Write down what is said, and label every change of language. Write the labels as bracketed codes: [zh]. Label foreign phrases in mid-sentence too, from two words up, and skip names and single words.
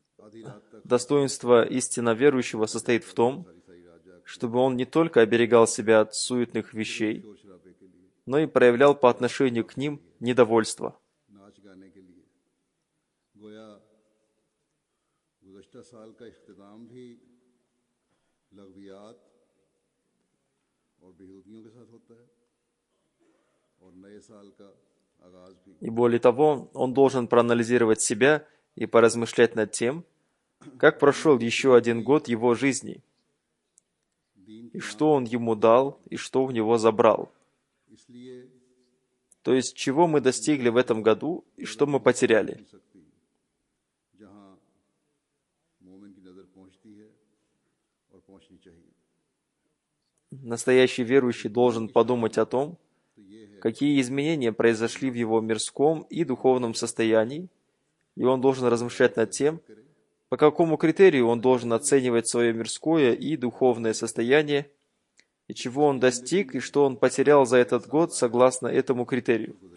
[ru] Достоинство истинно верующего состоит в том, чтобы он не только оберегал себя от суетных вещей, но и проявлял по отношению к ним недовольство. [ur] ناچ گانے کے لیے گویا گزشتہ سال کا اختتام بھی لغویات اور بیہودیوں کے ساتھ ہوتا ہے اور نئے سال کا آغاز بھی [ru] И более того, он должен проанализировать себя и поразмышлять над тем, как прошел еще один год его жизни, и что он ему дал, и что у него забрал. [ur] इसलिए [ru] То есть, чего мы достигли в этом году, и что мы потеряли. [ur] سکتی جہاں مومن کی نظر پہنچتی ہے اور پہنچنی چاہیے [ru] Настоящий верующий должен подумать о том, какие изменения произошли в его мирском и духовном состоянии, и он должен размышлять над тем, по какому критерию он должен оценивать свое мирское и духовное состояние, и чего он достиг, и что он потерял за этот год согласно этому критерию.